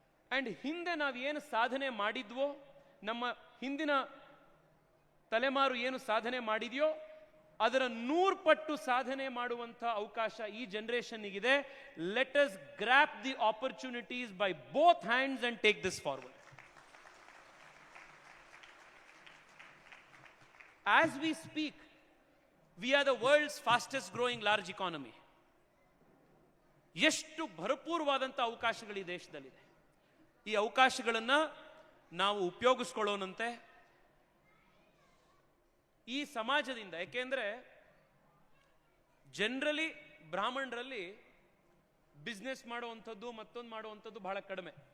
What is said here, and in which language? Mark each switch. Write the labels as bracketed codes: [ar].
[kn] And ಹಿಂದೆ ನಾವು ಏನು ಸಾಧನೆ ಮಾಡಿದ್ವೋ, ನಮ್ಮ ಹಿಂದಿನ ತಲೆಮಾರು ಏನು ಸಾಧನೆ ಮಾಡಿದೆಯೋ ಅದರ 100 ಪಟ್ಟು ಸಾಧನೆ ಮಾಡುವಂತ ಅವಕಾಶ ಈ ಜನರೇಷನ್ಗಿದೆ. [en] Let us grab the opportunities by both hands and take this forward. As we speak, we are the world's fastest growing large economy. [kn] ಎಷ್ಟು ಭರಪೂರವಾದಂಥ ಅವಕಾಶಗಳು ಈ ದೇಶದಲ್ಲಿದೆ. ಈ ಅವಕಾಶಗಳನ್ನ ನಾವು ಉಪಯೋಗಿಸ್ಕೊಳ್ಳೋಣಂತೆ. ಈ ಸಮಾಜದಿಂದ, ಯಾಕೆಂದ್ರೆ ಜನರಲಿ ಬ್ರಾಹ್ಮಣರಲ್ಲಿ ಬಿಸ್ನೆಸ್ ಮಾಡುವಂಥದ್ದು ಮತ್ತೊಂದು ಮಾಡುವಂಥದ್ದು ಬಹಳ ಕಡಿಮೆ.